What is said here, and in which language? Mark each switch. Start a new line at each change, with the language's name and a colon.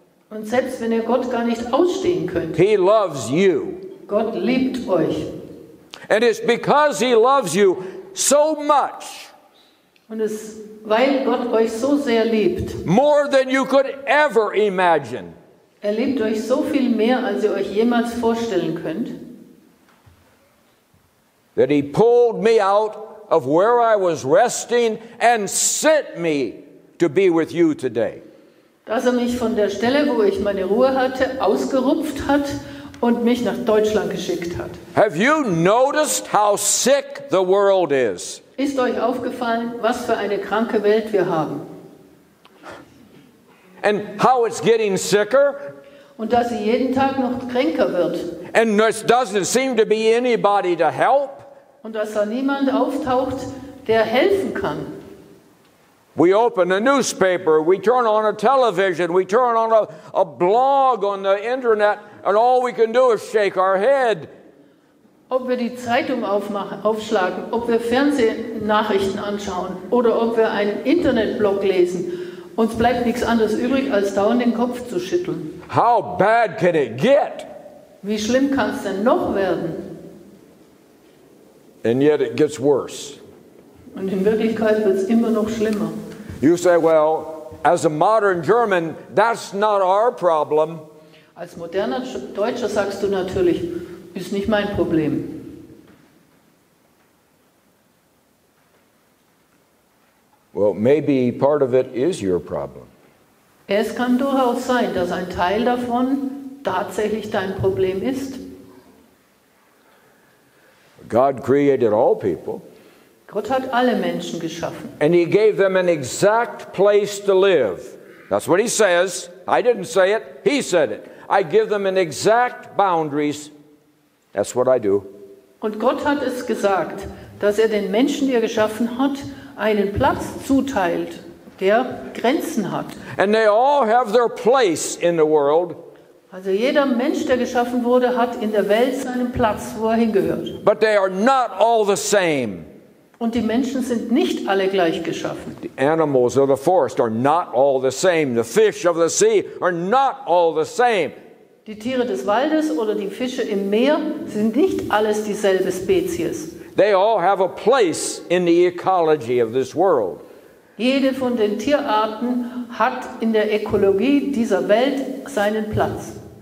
German: Und selbst wenn ihr Gott gar nicht ausstehen könnt,
English: He loves you.
German: Gott liebt euch.
English: And it's because He loves you so much,
German: Und weil Gott euch so sehr liebt,
English: more than you could ever imagine,
German: er liebt euch so viel mehr, als ihr euch jemals vorstellen könnt,
English: that He pulled me out of where I was resting and sent me to be with you today.
German: dass er mich von der Stelle, wo ich meine Ruhe hatte, ausgerupft hat und mich nach Deutschland geschickt hat.
English: Have you noticed how sick the world is?
German: Ist euch aufgefallen, was für eine kranke Welt wir haben?
English: And how it's getting sicker?
German: Und dass sie jeden Tag noch kränker wird.
English: And there doesn't seem to be anybody to help?
German: Und dass da niemand auftaucht, der helfen kann.
English: We open a newspaper, we turn on a television, we turn on a blog on the internet, and all we can do is shake our head.
German: Ob wir die Zeitung aufschlagen, ob wir Fernsehnachrichten anschauen oder ob wir einen Internetblog lesen, uns bleibt nichts anderes übrig, als dauernd den Kopf zu schütteln.
English: How bad can it get?
German: Wie schlimm kann es denn noch werden?
English: And yet it gets worse.
German: Und in Wirklichkeit wird es immer noch schlimmer.
English: You say, well, as a modern German, that's not our problem.
German: Als moderner Deutscher sagst du natürlich, ist nicht mein Problem.
English: Well, maybe part of it is your problem.
German: Es kann durchaus sein, dass ein Teil davon tatsächlich dein Problem ist.
English: God created all people.
German: Gott hat alle Menschen geschaffen.
English: And He gave them an exact place to live. That's what He says. I didn't say it. He said it. I give them an exact boundaries. That's what I do.
German: Und Gott hat es gesagt, dass er den Menschen, die er geschaffen hat, einen Platz zuteilt, der Grenzen hat.
English: And they all have their place in the world.
German: Also jeder Mensch, der geschaffen wurde, hat in der Welt seinen Platz, wo er hingehört.
English: But they are not all the same.
German: Und die Menschen sind nicht alle gleich geschaffen.
English: The animals of the forest are not all the same. The fish of the sea are not all the same.
German: Die Tiere des Waldes oder die Fische im Meer sind nicht alles dieselbe Spezies.
English: They all have a place in the ecology of this world.
German: Jede von den Tierarten hat in der Ökologie dieser Welt seinen Platz.